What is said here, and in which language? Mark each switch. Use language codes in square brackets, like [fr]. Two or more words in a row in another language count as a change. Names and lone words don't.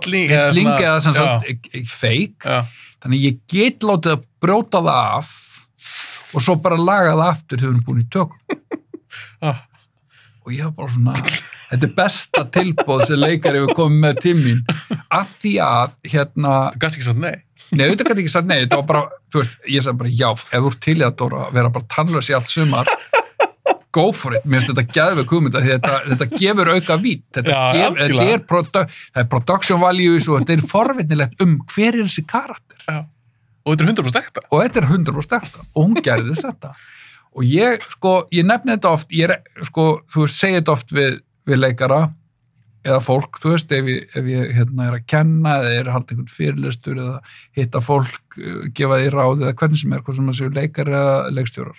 [is] fylling eða sem sagt feik, þannig ég get látið að brjóta það af og svo bara laga það aftur þegar við erum búin í tökum og ég var bara svona, þetta er besta tilboð sem leikari hefur komið með til mín af því að þú gæst ekki sagt nei þetta gæti ekki sagt nei, þetta var bara, þú veist, ég sagði bara já, ef þú ert til í að Dóra vera bara tannlaus í allt sumar [en] go for it, [is] mér finnst þetta geðveik hugmynda því þetta gefur auka vít, þetta er [en] production values [is] og þetta er forvitnilegt hver er þessi karakter. Já. Og þetta er 100% ekta. Og þetta er 100% ekta og hún gerði þetta. Og ég nefni þetta oft, þú segir þetta oft við leikara eða fólk, þú veist, ef ég er að kenna eða er að halda einhvern fyrirlestur eða hitta fólk, gefa því ráð eða hvernig sem hvað sem að séu leikar eða leikstjórar.